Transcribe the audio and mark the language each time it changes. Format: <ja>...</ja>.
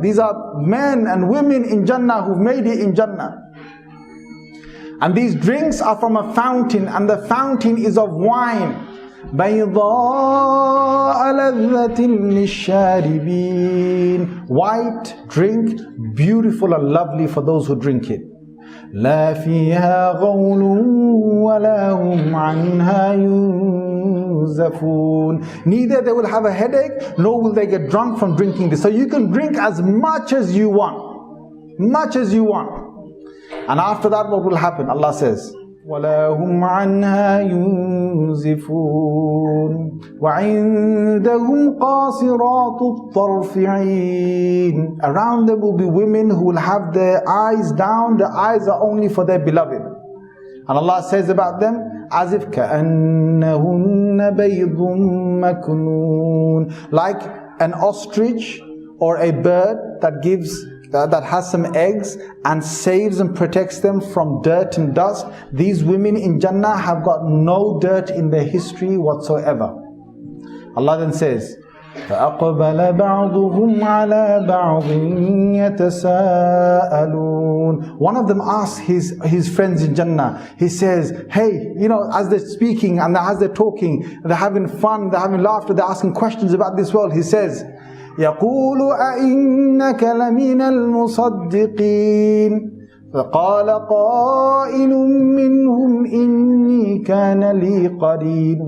<en>These are men and women in Jannah who've made it in Jannah. And these drinks are from a fountain, and the fountain is of wine.</en> <ar>بيضاء لذة للشاربين.</ar> <en>White drink, beautiful and lovely for those who drink it.</en> <ar>لا فيها غول ولا هم عنها ينزفون.</ar> <en>Neither they will have a headache, nor will they get drunk from drinking this. So you can drink as much as you want. And after that, what will happen? Allah says,</en> <ar>وَلَا هُمْ عَنْهَا يُنزِفُونَ وَعِنْدَهُمْ قَاصِرَاتُ الطَّرْفِ عِينٌ.</ar> <en>Around them will be women who will have their eyes down. The eyes are only for their beloved. And Allah says about them, as if</en> <ar>كَأَنَّهُنَّ بَيْضٌ مَكْنُونَ,</ar> <en>like an ostrich or a bird that has some eggs and saves and protects them from dirt and dust. These women in Jannah have got no dirt in their history whatsoever. Allah then says,</en> <ar>فَأَقْبَلَ بَعْضُهُمْ عَلَى بَعْضٍ يَتَسَاءَلُونَ.</ar> <en>One of them asks his friends in Jannah, he says, hey, you know, as they're speaking and as they're talking, they're having fun, they're having laughter, they're asking questions about this world, he says,</en> <ar>يقول أئنك لمن المصدقين فقال قائل منهم إني كان لي قرين.</ar>